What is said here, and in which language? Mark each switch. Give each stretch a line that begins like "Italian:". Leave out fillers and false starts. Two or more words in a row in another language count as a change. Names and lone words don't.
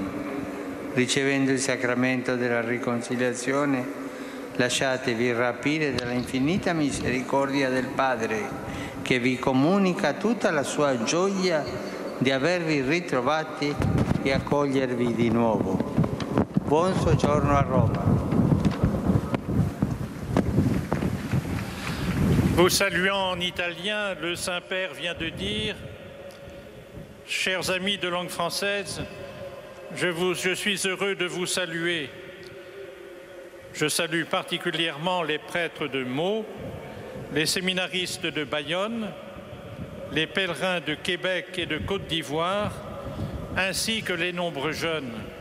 Italian: Ricevendo il sacramento della riconciliazione, lasciatevi rapire dalla infinita misericordia del Padre, che vi comunica tutta la sua gioia di avervi ritrovati e accogliervi di nuovo. Buon soggiorno a Roma.
French: Vous saluant en italien, le Saint-Père vient de dire « Chers amis de langue française, je suis heureux de vous saluer. Je salue particulièrement les prêtres de Meaux, les séminaristes de Bayonne, les pèlerins de Québec et de Côte d'Ivoire, ainsi que les nombreux jeunes.